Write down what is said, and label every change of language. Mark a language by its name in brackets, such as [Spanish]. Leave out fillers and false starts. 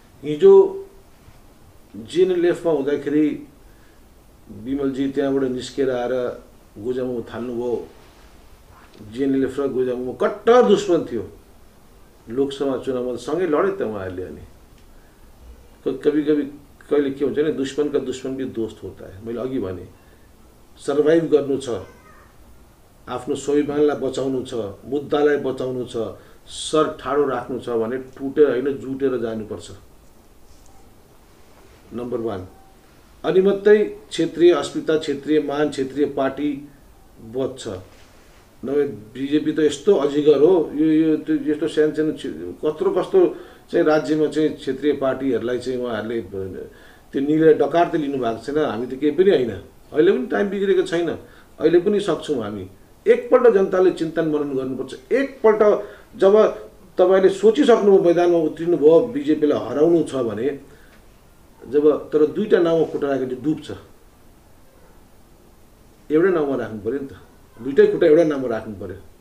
[Nepali] हिजो जिएनएलएफमा हुँदाखेरि विमलजी त्यहाँबाट निस्केर आएर गोजामुमा थाल्नुभयो। जिएनएलएफ र गोजामुमा कट्टर दुश्मन थियो, लोकसभा चुनावमा सँगै लडे त उहाँहरूले। अनि कहिले के हुन्छ भने [Hindi] दुश्मन का दुश्मन भी दोस्त होता है। [Nepali] मैले अघि भने सर्भाइभ गर्नु छ, आफ्नो स्वाभिमानलाई बचाउनु छ, मुद्दालाई बचाउनु छ, सर ठाडो राख्नु छ भने टुटेर होइन जुटेर जानुपर्छ, नम्बर 1। अनि मात्रै क्षेत्रीय अस्मिता, क्षेत्रीय मान, क्षेत्रीय पार्टी बच्छ। नभए बिजेपी त यस्तो अजिगर हो, यो यस्तो सानो कस्तो चाहिँ राज्यमा चाहिँ क्षेत्रीय पार्टीहरूलाई चाहिँ उहाँहरूले त्यो निलेर डकार त लिनु भएको छैन। हामी त केही पनि होइन, अहिले पनि टाइम बिग्रेको छैन, अहिले पनि सक्छौँ हामी। एकपल्ट जनताले चिन्तन मनन गर्नुपर्छ। एकपल्ट जब तपाईँले सोचिसक्नुभयो, मैदानमा उत्रिनु भयो, बिजेपीलाई हराउनु छ भने, जब तर दुईटा नाउँमा खुट्टा राखेर डुब्छ, एउटै नाउँमा राख्नु पर्यो नि त, दुईटै खुट्टा एउटै नाउँमा राख्नु पर्यो।